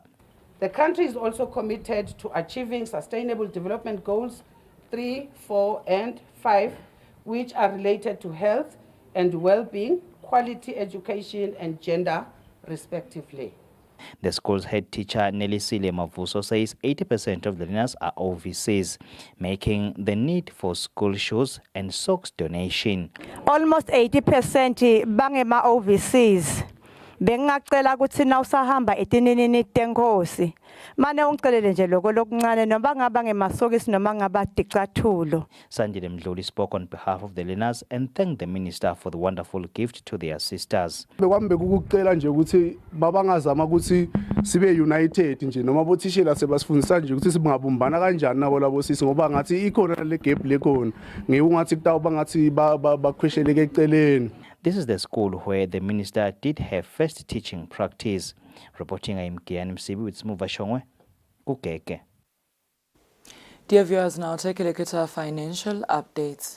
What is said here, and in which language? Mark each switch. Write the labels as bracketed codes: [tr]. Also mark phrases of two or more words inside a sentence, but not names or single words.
[en] The country is also committed to achieving Sustainable Development Goals 3, 4, and 5, which are related to health and well-being, quality education, and gender, respectively. The school's head teacher, Nelisile Mavuso, says 80% of the learners are overseas, making the need for school shoes and socks donation. [ss] Almost 80% bangema overseas. Bengacela ukuthi na usahamba etinini tenkosi mane ungicelele nje lokho lokuncane noma ngaba ngemasokisi noma ngaba ticathulo. [en] Sanjile Mdluli spoke on behalf of the learners and thanked the minister for the wonderful gift to their sisters. [ss] Bekwami bekukucela nje ukuthi babangazama ukuthi sibe united nje noma bothishela sebasifundisa nje ukuthi singabumbana kanjani nabo labo sisi ngoba ngathi ikhona le gap lekhona ngiungathi kutawuba ngathi bakhwesheleke eceleni. [en] This is the school where the minister did her first teaching practice. Reporting I am Kian Msibi with Smuva Shongwe, Kukeke. Dear viewers, now take a look at our financial updates.